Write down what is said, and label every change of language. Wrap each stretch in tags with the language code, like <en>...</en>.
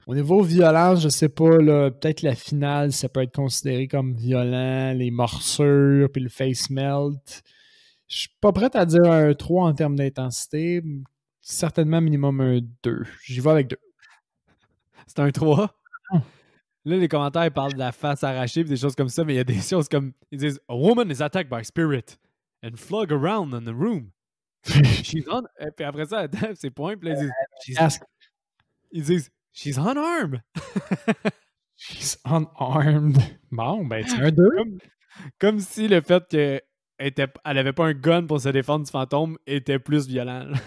<fr>Au niveau violence, je sais pas, là, peut-être la finale, ça peut être considéré comme violent, les morsures, puis le face melt. Je suis pas prêt à dire un 3 en termes d'intensité. Certainement minimum un 2. J'y vais avec 2. C'est un 3. Oh. Là, les commentaires parlent de la face arrachée et des choses comme ça, mais il y a des choses comme. Ils disent</fr> <en>A woman is attacked by spirit and flung around in the room. She's on.</en> <fr>Et puis après ça, c'est point. Puis là, ils disent</fr> <en>She's unarmed. She's unarmed.</en> <fr>Bon, ben, c'est un 2. Comme si le fait qu'elle avait pas un gun pour se défendre du fantôme était plus violent.</fr>